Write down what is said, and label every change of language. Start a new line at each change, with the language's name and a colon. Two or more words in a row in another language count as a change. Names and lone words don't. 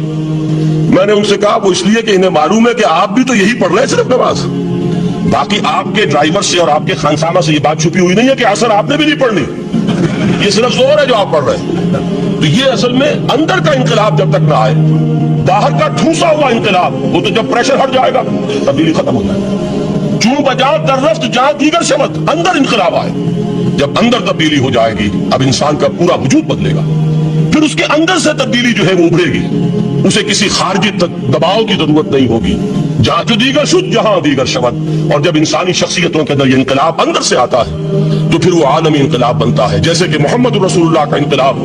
Urdu: میں نے ان سے کہا وہ اس لیے کہ انہیں معلوم ہے کہ آپ بھی تو یہی پڑھ رہے ہیں صرف نماز, باقی آپ کے ڈرائیور سے اور آپ کے خانسامہ سے یہ بات چھپی ہوئی نہیں ہے کہ اثر آپ نے بھی نہیں پڑھنی, یہ صرف زور ہے جو آپ پڑھ رہے ہیں. تو یہ اصل میں اندر کا انقلاب جب تک نہ آئے, باہر کا ٹھوسا ہوا انقلاب, وہ تو جب پریشر ہٹ جائے گا تبدیلی ختم ہو جائے گا.
Persian: چوں بجاں در رفت جہاں دیگر شبت,
Urdu: اندر انقلاب آئے, جب اندر تبدیلی ہو جائے گی اب انسان کا پورا وجود بدلے گا. پھر اس کے اندر سے تبدیلی جو ہے وہ ابھرے گی, اسے کسی خارجی دباؤ کی ضرورت نہیں ہوگی.
Persian: جہاں جو دیگر شد جہاں دیگر شبت.
Urdu: اور جب انسانی شخصیتوں کے اندر یہ انقلاب اندر سے آتا ہے تو پھر وہ عالمی انقلاب بنتا ہے, جیسے کہ محمد رسول اللہ کا انقلاب.